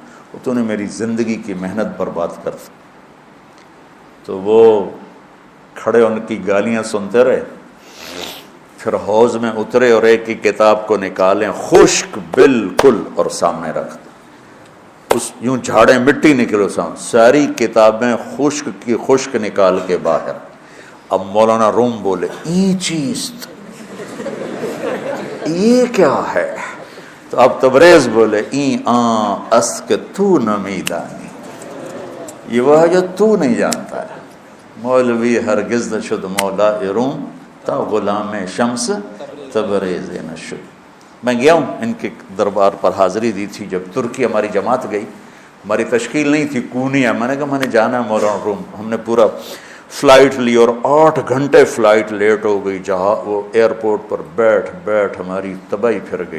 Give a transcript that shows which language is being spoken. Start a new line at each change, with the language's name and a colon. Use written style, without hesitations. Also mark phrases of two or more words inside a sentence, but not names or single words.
Urdu: تو نے میری زندگی کی محنت برباد کر دی۔ تو وہ کھڑے ان کی گالیاں سنتے رہے، پھر حوض میں اترے اور ایک کی کتاب کو نکالیں خشک بالکل اور سامنے رکھ دیں، اس یوں جھاڑیں مٹی نکلو سامنے، ساری کتابیں خشک کی خشک نکال کے باہر۔ اب مولانا روم بولے
Persian: این چیز،
Urdu: یہ کیا ہے؟ تو اب تبریز بولے
Persian: این آن است کہ تو نمیدانی،
Urdu: یہ وہ ہے جو تو نہیں جانتا ہے۔
Persian: مولوی ہرگز نہ شد مولا روم تا غلام شمس تبریز نہ شد۔
Urdu: میں گیا ہوں ان کے دربار پر، حاضری دی تھی جب ترکی ہماری جماعت گئی، ہماری تشکیل نہیں تھی، کونیا، میں نے کہا میں نے جانا ہے مولانا روم۔ ہم نے پورا فلائٹ لی اور 8 گھنٹے فلائٹ لیٹ ہو گئی، جہاں وہ ایئرپورٹ پر بیٹھ ہماری تباہی پھر گئی۔